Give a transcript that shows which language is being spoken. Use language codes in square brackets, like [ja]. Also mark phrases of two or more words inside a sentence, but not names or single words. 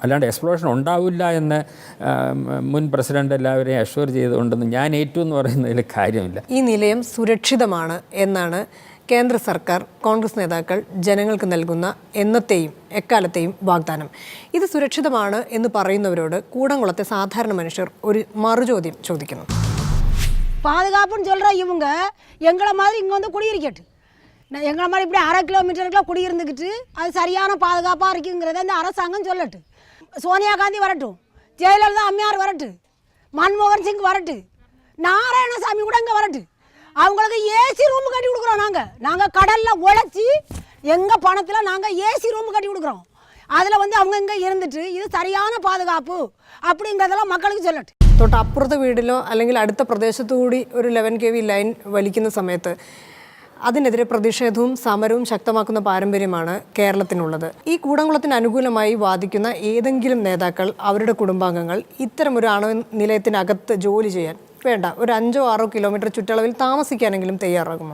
[ml] അല്ലാണ്ട് എക്സ്പ്ലോഷൻ ഉണ്ടാവില്ല എന്ന് മുൻ പ്രസിഡന്റ് എല്ലാവരെയും അഷ്വർ ചെയ്തുകൊണ്ടെന്ന് ഞാൻ ഏറ്റവും എന്ന് പറയുന്നതിൽ കാര്യം. ഈ നിലയം സുരക്ഷിതമാണ് എന്നാണ് കേന്ദ്ര സർക്കാർ, കോൺഗ്രസ് നേതാക്കൾ ജനങ്ങൾക്ക് നൽകുന്ന എന്നത്തെയും എക്കാലത്തെയും വാഗ്ദാനം. ഇത് സുരക്ഷിതമാണ് എന്ന് പറയുന്നവരോട് കൂടംകുളത്തെ സാധാരണ മനുഷ്യർ ഒരു മറുചോദ്യം ചോദിക്കുന്നു. [ta] பாதுகாப்புன்னு சொல்கிற இவங்க எங்களை மாதிரி இங்கே வந்து குடியிருக்கட்டு, எங்களை மாதிரி இப்படி 1/2 கிலோமீட்டருக்குள்ள குடியிருந்துக்கிட்டு அது சரியான பாதுகாப்பாக இருக்குங்கிறத இந்த அரசாங்கம் சொல்லட்டு. சோனியா காந்தி வரட்டும், ஜெயலலிதா அம்மையார் வரட்டு, மன்மோகன் சிங் வரட்டு, நாராயணசாமி கூட இங்கே வரட்டு. அவங்களுக்கு ஏசி ரூம் கட்டி கொடுக்குறோம். நாங்கள் கடலில் உழைச்சி எங்கள் பணத்தில் நாங்கள் ஏசி ரூம் கட்டி கொடுக்குறோம். அதில் வந்து அவங்க இங்கே இருந்துட்டு இது சரியான பாதுகாப்பு அப்படிங்கிறதெல்லாம் மக்களுக்கு சொல்லட்டு. [ml] തൊട്ടപ്പുറത്തെ വീടിലോ അല്ലെങ്കിൽ അടുത്ത പ്രദേശത്തുകൂടി ഒരു 11 kV ലൈൻ വലിക്കുന്ന സമയത്ത് അതിനെതിരെ പ്രതിഷേധവും സമരവും ശക്തമാക്കുന്ന പാരമ്പര്യമാണ് കേരളത്തിനുള്ളത്. ഈ കൂടംകുളത്തിന് അനുകൂലമായി വാദിക്കുന്ന ഏതെങ്കിലും നേതാക്കൾ, അവരുടെ കുടുംബാംഗങ്ങൾ ഇത്തരം ഒരു ആണവ നിലയത്തിനകത്ത് ജോലി ചെയ്യാൻ വേണ്ട ഒരു 5-6 കിലോമീറ്റർ ചുറ്റളവിൽ താമസിക്കാനെങ്കിലും തയ്യാറാകുമോ?